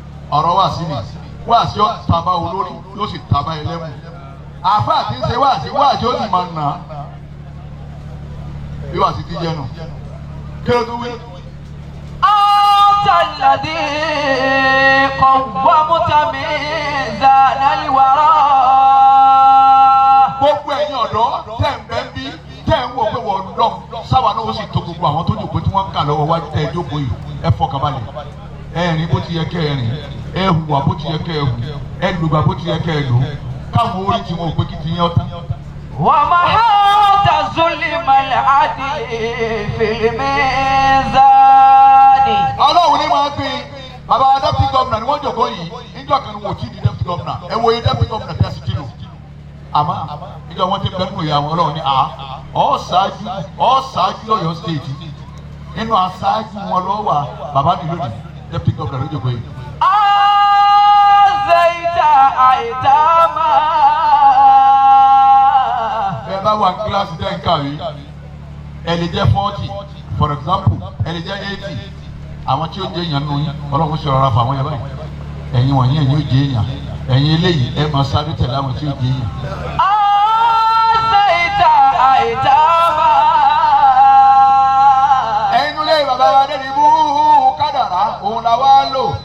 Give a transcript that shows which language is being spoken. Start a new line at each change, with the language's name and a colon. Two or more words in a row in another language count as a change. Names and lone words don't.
Yoruba: Ọ̀rọ̀ wáàsí ni. Wáàsí ó taba olórí, yóò sì taba ẹlẹ́mu. Àfáà tí ń ṣe wáàsí, wáàsí ó sì máa nà á. Bí wáàsí ti jẹ́ nù. Kí ló tún wí?
Arabic: أنت الذي قومت ميزان الورى.
Yoruba: Gbogbo ẹ̀yin ọ̀dọ́ tẹ́ ń bẹ ń bí, tẹ́ ń wò pé wọ́n lọ, sáwa náà ó sì tó gbogbo àwọn tó jókòó tí wọ́n ń kà lọ́wọ́ wá tẹ́ ẹ jókòó yìí. Ẹ fọkàn balẹ̀. Ẹ rìn bó ti yẹ kẹ́ ẹ rìn. Ẹ hùwà bó ti yẹ kẹ́ ẹ hù. Ẹ lùgbà bó ti yẹ kẹ́ ẹ lù. Káwọn orí tiwọn ò pé kí ti yín ọ̀tá.
Arabic: ومحوت ظلم العدل في الميزان.
Yoruba: Ọlọ́run ní máa gbé bàbá
English: deputy governor
Yoruba: ni wọ́n jókòó yìí. Níjọ́ kan ni wọ́n ò tí ì di
English: deputy governor.
Yoruba: Ẹ wo iye
English: deputy governor
Yoruba: tí a sì ti lò. Àmọ́ níjọ́ wọ́n ti bẹ̀rù ìyá wọn, Ọlọ́run ní, "À, ọ́ ṣáájú, ọ́ ṣáájú Ọ̀yọ́ state." Nínú aṣáájú wọn lọ wà, bàbá mi lónìí,
English: deputy governor
Yoruba: ló jókòó yìí.
Arabic: أنزيت أيتاما.
Yoruba: Ẹ bá wà ní kíláàsì tẹ́ ń kàwé, ẹ lè jẹ́ forty,
English: for example,
Yoruba: ẹ lè jẹ́ eighty. Àwọn tí ó jẹ́ èèyàn nù yín, Ọlọ́run ṣe rọra fà wọ́n yẹn báyìí. Ẹ̀yin wọ̀nyí, ẹ̀yin ó jẹ́ èèyàn. Ẹ̀yin eléyìí, ẹ máa sáré tẹ̀lé àwọn tí ó jẹ́ èèyàn.
Arabic: أنزيت أيتاما.
Yoruba: Ẹ̀yin lé bàbá wa Adédìbú Kádàrá, òun la wá lò.